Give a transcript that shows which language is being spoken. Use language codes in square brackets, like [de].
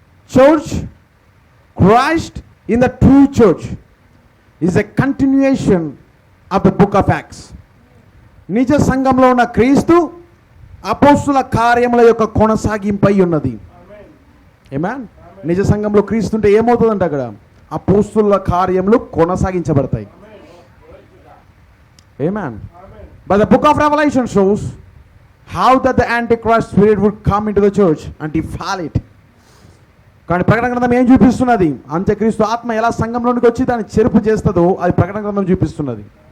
[en] Church, Christ in the true church is a continuation of the book of Acts. [te] నిజ సంఘంలో ఉన్న క్రీస్తు అపోస్తుల కార్యముల యొక్క కొనసాగింపై ఉన్నది. ఆమేన్. నిజ సంఘంలో క్రీస్తు ఉంటే ఏమవుతుందంటే అక్కడ అపోస్తుల కార్యములు కొనసాగించబడతాయి. ఆమేన్. [en] But the book of Revelation shows how that the Antichrist spirit would come into the church and defile it. [te] కానీ ప్రకటన గ్రంథం ఏం చూపిస్తున్నది? అంత్యక్రీస్తు ఆత్మ ఎలా సంఘంలోనికి వచ్చి దాన్ని చెరుపు చేస్తుందో అది ప్రకటన గ్రంథం చూపిస్తున్నది.